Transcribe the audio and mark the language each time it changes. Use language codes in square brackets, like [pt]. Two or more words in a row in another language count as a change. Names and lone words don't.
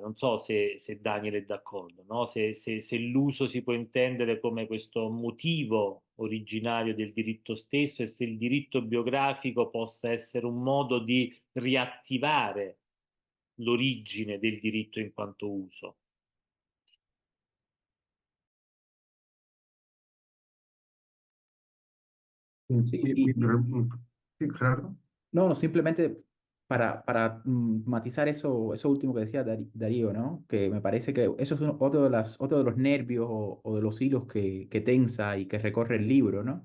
[it] Non so se Daniel è d'accordo, no? Se l'uso si può intendere come questo motivo originario del diritto stesso e se il diritto biografico possa essere un modo di riattivare l'origine del diritto in quanto uso. [es] Sí, Sí, Gerardo. no, no, simplemente para matizar eso último que decía Darío, ¿no? Que me parece que eso es otro de los nervios o de los hilos que tensa y que recorre el libro, ¿no?